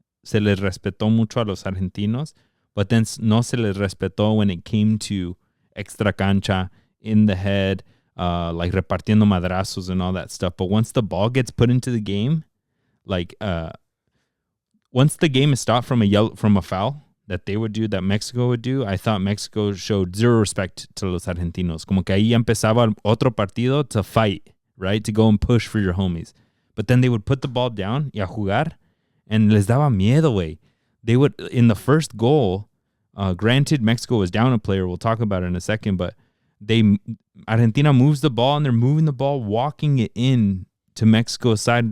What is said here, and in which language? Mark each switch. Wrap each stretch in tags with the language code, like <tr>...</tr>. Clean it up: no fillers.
<es>Se les respetó mucho a los argentinos,</es> <en>but then</en> <es>no se les respetó</es> <en>when it came to extra cancha, in the head, like</en> <es>repartiendo madrazos</es> <en>and all that stuff. But once the ball gets put into the game, like once the game is stopped from a foul that they would do, that Mexico would do, I thought Mexico showed zero respect to</en> <es>los argentinos. Como que ahí empezaba otro partido</es> <en>to fight, right? To go and push for your homies. But then they would put the ball down</en> <es>y a jugar,</es> <en>and</en> <es>les daba miedo, güey.</es> <en>They would, in the first goal, granted Mexico was down a player, we'll talk about it in a second, but Argentina moves the ball, and they're moving the ball, walking it in to Mexico's side.</en>